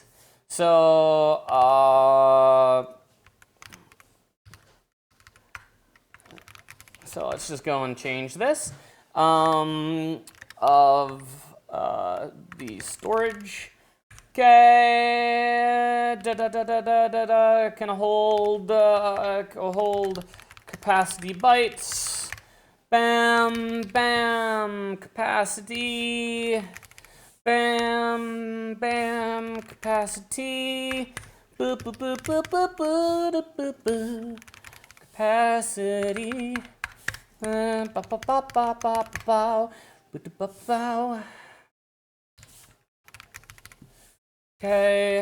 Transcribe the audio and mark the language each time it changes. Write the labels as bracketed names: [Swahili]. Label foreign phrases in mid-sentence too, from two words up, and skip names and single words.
[English] So, so let's just go and change this. Of the storage Okay. Can hold capacity bytes. Bam, bam, capacity. Bam, bam, capacity. Boop, boop, boop, boop, boop, boop, boop, boop. Capacity. Ba, ba, ba, ba, ba, ba, ba, ba, ba. Okay.